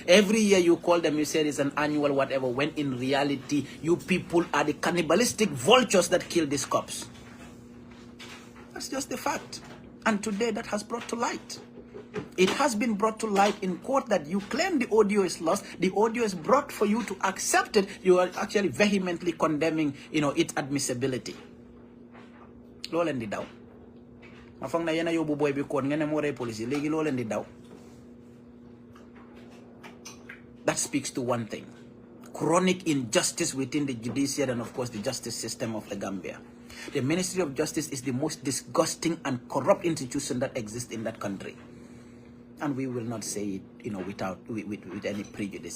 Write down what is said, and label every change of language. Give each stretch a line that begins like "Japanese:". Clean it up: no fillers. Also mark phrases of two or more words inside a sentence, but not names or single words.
English: Every year you call them, you say it's an annual whatever, when in reality, you people are the cannibalistic vultures that kill these cops. That's just the fact. And today that has brought to light. It has been brought to light in court that you claim the audio is lost. The audio is brought for you to accept it. You are actually vehemently condemning, its admissibility. Lolendi daw. Mafang na yana yobu boy bi kon ngene mo re police legi lolendi daw. That speaks to one thing. Chronic injustice within the judiciary and of course the justice system of the Gambia. The Ministry of Justice is the most disgusting and corrupt institution that exists in that country. And we will not say it, with any prejudice.